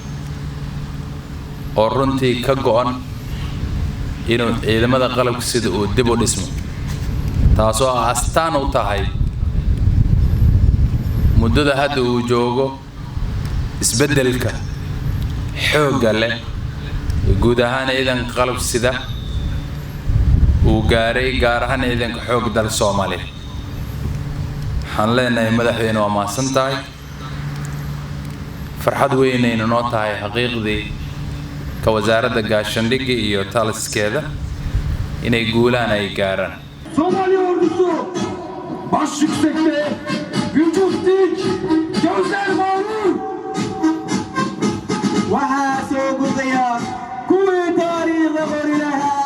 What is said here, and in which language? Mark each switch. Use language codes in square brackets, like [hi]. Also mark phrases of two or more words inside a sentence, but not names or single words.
[so] oo runtii ka go'an inuu ciidamada qalabka sida uu dib u dhismo taasoo astaan u tahay muddada hadda uu joogo isbeddelka xoogga leh guud ahaan ciidanka qalabka sida uu gaaray gaar ahaan ciidanka xoogga dalka Soomaaliyeed waxaan leenahay madaxweyne waa mahadsan tahay farxad weyn ay noo tahay xaqiiqdii ka wasaaradda gaashaandhigga iyo taliskeeda inay guulaan ay gaaraan [tr] Somali ordusu baş yüksekte, vücut dik, gözler mağrur. [so] Waxaa soo gudaya kuwii taariikhda qori lahaa